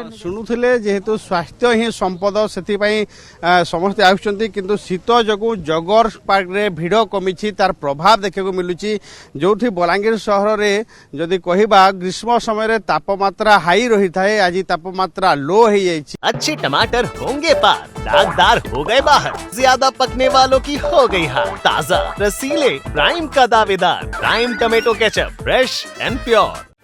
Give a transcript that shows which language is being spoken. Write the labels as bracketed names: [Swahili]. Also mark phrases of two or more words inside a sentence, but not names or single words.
[Odia] ଶୁଣୁଥିଲେ ଯେହେତୁ ସ୍ୱାସ୍ଥ୍ୟ ହିଁ ସମ୍ପଦ, ସେଥିପାଇଁ ସମସ୍ତେ ଆସୁଛନ୍ତି, କିନ୍ତୁ ଶୀତ ଯୋଗୁଁ ଜଗର୍ସ ପାର୍କରେ ଭିଡ଼ କମିଛି, ତାର ପ୍ରଭାବ ଦେଖିବାକୁ ମିଳୁଛି। ଯୋଉଠି ବଲାଙ୍ଗୀର ସହରରେ ଯଦି କହିବା ଗ୍ରୀଷ୍ମ ସମୟରେ ତାପମାତ୍ରା ହାଇ ରହିଥାଏ, ଆଜି ତାପମାତ୍ରା लो ହେଇଯାଇଛି। [Hindi] अच्छे टमाटर होंगे पार, दागदार हो गए बाहर, ज्यादा पकने वालों की हो गई हार। ताजा रसीले प्राइम का दावेदार प्राइम टमेटो केचप, [English] fresh and pure.